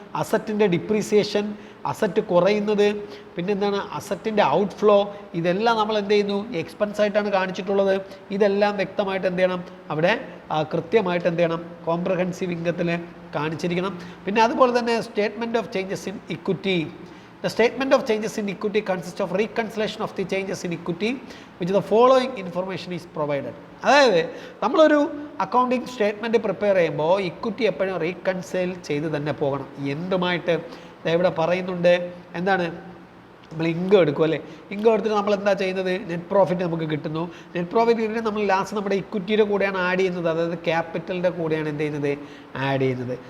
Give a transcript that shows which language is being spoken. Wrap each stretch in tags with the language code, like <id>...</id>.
<ml>അസറ്റിൻ്റെ depreciation, asset കുറയുന്നത്, പിന്നെ എന്താണ്? അസറ്റിൻ്റെ ഔട്ട്ഫ്ലോ, ഇതെല്ലാം നമ്മൾ എന്ത് ചെയ്യുന്നു? എക്സ്പെൻസ് ആയിട്ടാണ് കാണിച്ചിട്ടുള്ളത്. ഇതെല്ലാം വ്യക്തമായിട്ട് എന്ത് ചെയ്യണം? അവിടെ കൃത്യമായിട്ട് എന്ത് ചെയ്യണം? കോംപ്രഹെൻസീവ് ഇൻകത്തിൽ കാണിച്ചിരിക്കണം. പിന്നെ അതുപോലെ തന്നെ statement of changes in equity.</ml> <en>The statement of changes in equity consists of reconciliation of the changes in equity which the following information is provided.</en> <ml>അതായത് നമ്മളൊരു അക്കൗണ്ടിങ് സ്റ്റേറ്റ്മെൻറ്റ് പ്രിപ്പയർ ചെയ്യുമ്പോൾ ഇക്വിറ്റി എപ്പോഴും റീകൺസൈൽ ചെയ്ത് തന്നെ പോകണം. എന്തുമായിട്ട്? ഇവിടെ പറയുന്നുണ്ട് എന്താണ്? നമ്മൾ ഇൻകം എടുക്കും, അല്ലേ? ഇൻകം എടുത്തിട്ട് നമ്മൾ എന്താ ചെയ്യുന്നത്? നെറ്റ് പ്രോഫിറ്റ് നമുക്ക് കിട്ടുന്നു. നെറ്റ് പ്രോഫിറ്റ് കിട്ടിയിട്ട് നമ്മൾ ലാസ്റ്റ് നമ്മുടെ ഇക്വിറ്റിയുടെ കൂടെയാണ് ആഡ് ചെയ്യുന്നത്, അതായത് ക്യാപിറ്റലിൻ്റെ കൂടെയാണ് എന്ത് ചെയ്യുന്നത്? ആഡ് ചെയ്യുന്നത്.</ml>